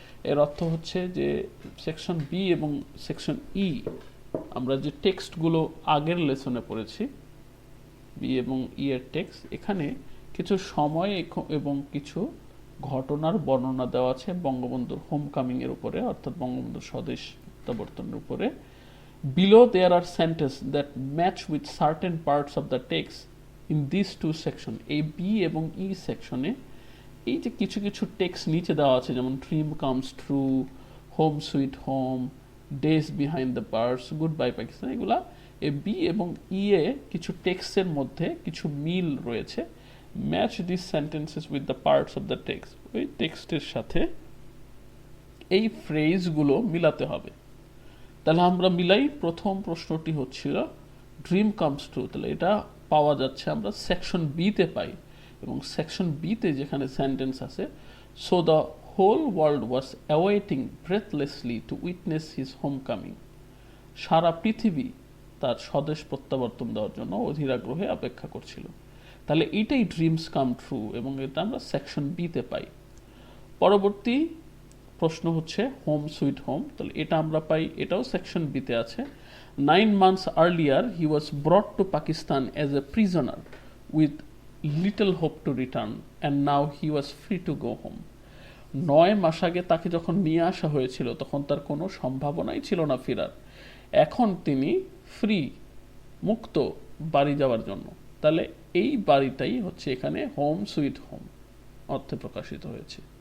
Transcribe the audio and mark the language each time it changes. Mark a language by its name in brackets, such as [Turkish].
[Bangla] এর অর্থ হচ্ছে যে সেকশন বি এবং সেকশন ই আমরা যে টেক্সটগুলো আগের লেসনে পড়েছি, বি এবং ই এর টেক্সট, এখানে কিছু সময় এবং কিছু ঘটনার বর্ণনা দেওয়া আছে বঙ্গবন্ধুর হোমকামিং এর উপরে, অর্থাৎ বঙ্গবন্ধুর স্বদেশ প্রত্যাবর্তনের উপরে। [English] Below there are sentences that match with certain parts of the text in these two sections. [Bangla] এই বি এবং ই সেকশনে এই যে কিছু কিছু টেক্সট নিচে দেওয়া আছে, যেমন dream comes true, home sweet home, days behind the bars, good bye Pakistan, এগুলা এই বি এবং ই এ কিছু টেক্সটের মধ্যে কিছু মিল রয়েছে। [English] match this sentences with the parts of the text, [Bangla] ওই টেক্সটের সাথে এই ফ্রেজগুলো মিলাতে হবে। তাহলে আমরা মিলাই। প্রথম প্রশ্নটি হচ্ছিল ড্রিম কামস ট্রু, তাহলে এটা পাওয়া যাচ্ছে আমরা সেকশন বিতে পাই, এবং সেকশন বিতে যেখানে সেন্টেন্স আছে, [English] So the whole world was awaiting breathlessly to witness his homecoming. [Bangla] সারা পৃথিবী তার স্বদেশ প্রত্যাবর্তন দেওয়ার জন্য অধীর আগ্রহে অপেক্ষা করছিল। তাহলে এইটাই ড্রিমস কাম ট্রু, এবং এটা আমরা সেকশন বিতে পাই। পরবর্তী প্রশ্ন হচ্ছে হোম সুইট হোম, তাহলে এটা আমরা পাই, এটাও সেকশন বিতে আছে। [English] 9 months earlier he was brought to Pakistan as a prisoner with little hope to return, and now he was free to go home. [Bangla] 9 মাস আগে তাকে যখন নিয়ে আসা হয়েছিল তখন তার কোনো সম্ভাবনাই ছিল না ফেরার, এখন তিনি ফ্রি, মুক্ত বাড়ি যাওয়ার জন্য। তাহলে এই বাড়িটাই হচ্ছে এখানে হোম সুইট হোম অর্থে প্রকাশিত হয়েছে।